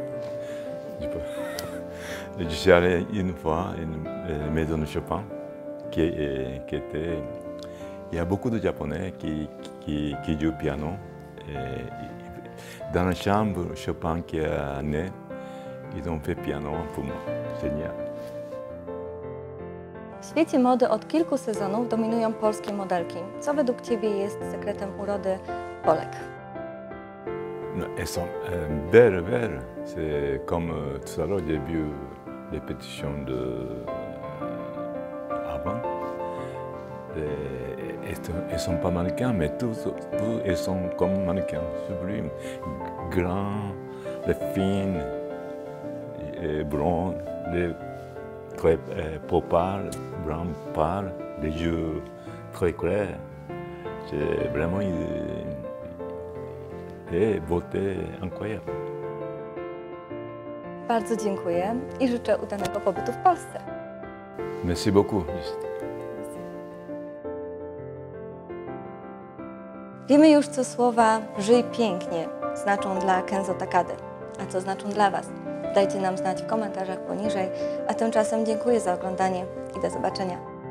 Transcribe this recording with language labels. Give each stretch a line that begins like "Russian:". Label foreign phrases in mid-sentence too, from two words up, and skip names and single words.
French: Je suis allé une fois à la maison de Chopin, qui était. Il y a beaucoup de Japonais qui jouent piano. Et dans la chambre, Chopin qui est né, ils ont fait piano pour moi. Génial.
Polish: W świecie mody od kilku sezonów dominują polskie modelki. Co według Ciebie jest sekretem urody Polek?
French: Elles sont belles. C'est comme tout à l'heure, j'ai vu les pétitions avant. Elles sont pas mannequins, mais tous elles sont comme mannequins, sublimes, grands, les fines, les blondes, les très peau pâle, brun pâle, les yeux très clairs. C'est vraiment une beauté incroyable.
Polish: Bardzo dziękuję i życzę udanego pobytu w Polsce.
French: Merci beaucoup.
Polish: Wiemy już, co słowa „żyj pięknie” znaczą dla Kenzo Takady. A co znaczą dla Was? Dajcie nam znać w komentarzach poniżej, a tymczasem dziękuję za oglądanie i do zobaczenia.